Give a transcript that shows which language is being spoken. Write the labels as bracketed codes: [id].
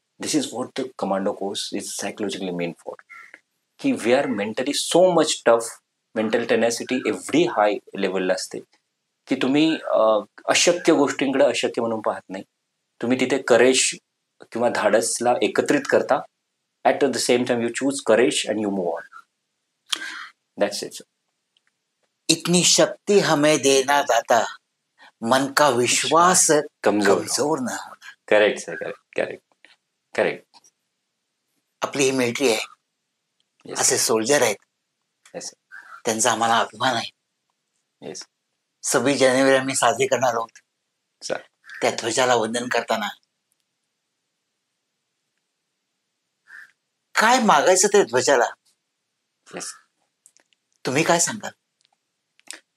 [en] This is what the commando course is psychologically meant for. की we are mentally so much tough, mental tenacity एवढी high लेवलला असते [mr] की तुम्ही अशक्य गोष्टींकडे अशक्य म्हणून पाहत नाही. तुम्ही तिथे करेज किंवा धाडसला एकत्रित करता. [en] At the same time you choose courage and you move on. That's it. [hi] इतनी शक्ति हमें देना दाता, मन का विश्वास कमजोर न हो. [en] Correct sir, correct correct. [mr] आपली ही मिलिटरी आहे, असे सोल्जर आहेत, त्यांचा आम्हाला अभिमान आहे. 26 जानेवारी आम्ही साजरी करणार आहोत. त्या ध्वजाला वंदन करताना काय मागायचं ते ध्वजाला, तुम्ही काय सांगाल